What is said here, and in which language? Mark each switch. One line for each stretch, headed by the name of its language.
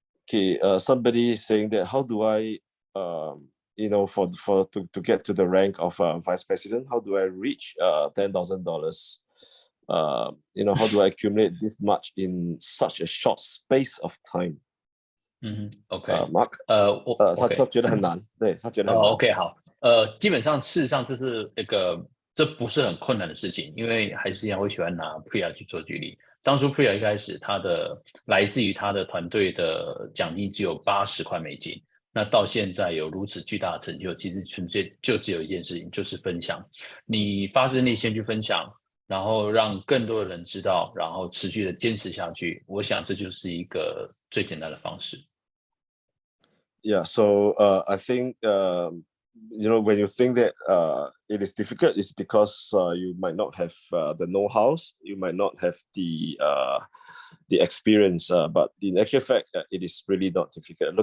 English: Okay, somebody is saying that how do I, you know, to get to the rank of vice president, how do I reach $10,000? You know, how do I accumulate this much in such a short space of time? OK，
Chinese: Mark， 他 OK，觉得很难，对，他觉得很难。 OK， 好，基本上事实上这是一个，这不是很困难的事情，因为还是一样会喜欢拿 Priya 去做举例。当初 Priya 一开始，他的来自于他的团队的奖励只有$80，那到现在有如此巨大的成就，其实纯粹就只有一件事情，就是分享。你发自内心去分享，然后让更多的人知道，然后持续的坚持下去，我想这就是一个最简单的方式。
English: Yeah, so I think you know, when you think that it is difficult, it's because you might not have the know-hows, you might not have the experience, but in actual fact, it is really not difficult.